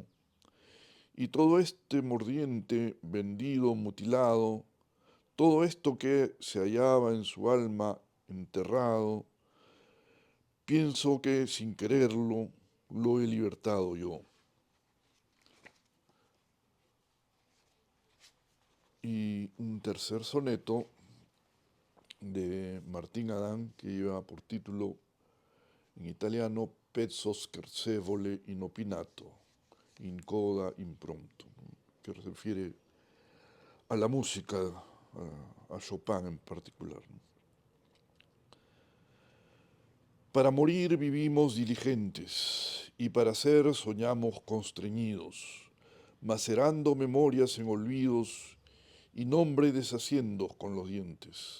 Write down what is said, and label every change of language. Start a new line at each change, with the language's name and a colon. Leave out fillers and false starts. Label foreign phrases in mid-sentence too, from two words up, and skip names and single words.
Spanish: Y todo este mordiente, vendido, mutilado, todo esto que se hallaba en su alma enterrado, pienso que sin quererlo lo he libertado yo. Y un tercer soneto de Martín Adán que lleva por título en italiano Pezzo scherzevole inopinato, in coda impronto, que se refiere a la música, a Chopin en particular. Para morir vivimos diligentes y para ser soñamos constreñidos, macerando memorias en olvidos y nombre deshaciendo con los dientes.